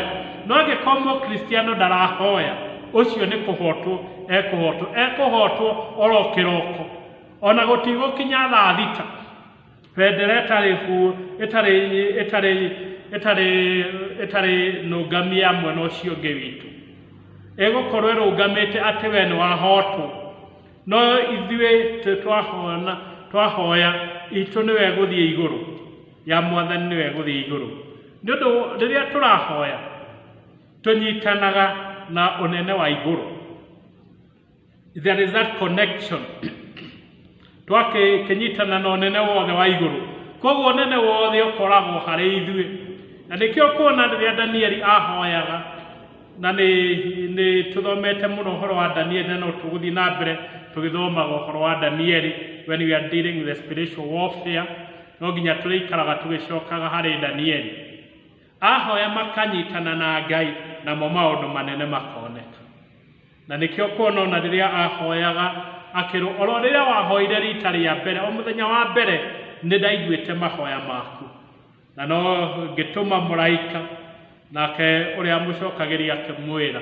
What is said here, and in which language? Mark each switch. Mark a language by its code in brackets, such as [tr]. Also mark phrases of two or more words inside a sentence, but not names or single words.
[ki] No angĩkorwo mũkristiano ndarahoya, ũcio nĩ kũhotwo ekũhotwo oro kĩroko, ona gũtigũkinya thaa 6 bendera ĩtarĩ nũngamia mwena ũcio ũngĩ witũ, ĩgũkorwo ĩrũngamĩte atĩ we nĩ wahotwo. No ithuĩ twahoya, itũ nĩwe gũthiĩ igũrũ, ya Mwathani nĩwe gũthiĩ igũrũ. Nĩ ũndũ rĩrĩa tũrahoya, tũnyitanaga na ũnene wa igũrũ. [en] There is that connection. [ki] Twakĩnyitana na ũnene wothe wa igũrũ, koguo ũnene wothe ũkoragwo harĩ ithuĩ. Na nĩkĩo kuona rĩrĩa Danieli ahoyaga, na nĩ tũthomete mũno ũhoro wa Danieli, na no tũgũthiĩ na mbere tũgĩthomaga ũhoro wa Danieli [en] when we are dealing with the spiritual warfare. [ki] No nginya tũrĩikaraga tũgĩcokaga harĩ Danieli. Ahoya makanyitana na Ngai, namo maũndũ manene makoneka. Na nĩkĩo kuona ona rĩrĩa ahoyaga akĩrwo, oro rĩrĩa wahoire rita rĩa mbere, o mũthenya wa mbere nĩ ndaiguĩte mahoya maku, na no ngĩtũma mũraika, nake ũrĩa mũcokagĩria akĩmwĩra.